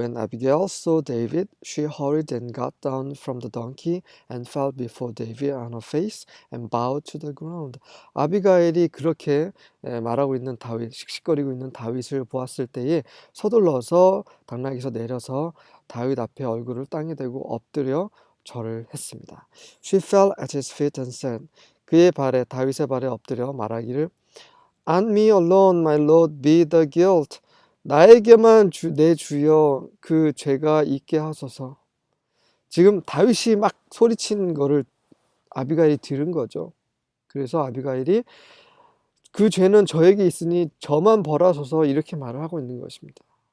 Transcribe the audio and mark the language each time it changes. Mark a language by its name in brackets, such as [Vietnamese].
[English] When Abigail saw David, she hurried and got down from the donkey and fell before David on her face and bowed to the ground. [Korean] 아비가일이 그렇게 말하고 있는 다윗, 씩씩거리고 있는 다윗을 보았을 때에 서둘러서 당나귀에서 내려서 다윗 앞에 얼굴을 땅에 대고 엎드려 절을 했습니다. [English] She fell at his feet and said, [Korean] 그의 발에 다윗의 발에 엎드려 말하기를 [English] On me alone, my Lord, be the guilt. [Korean] 나에게만 내 주여 그 죄가 있게 하소서. 지금 다윗이 막 소리치는 거를 아비가일이 들은 거죠. 그래서 아비가일이 그 죄는 저에게 있으니 저만 벌하소서 이렇게 말을 하고 있는 것입니다.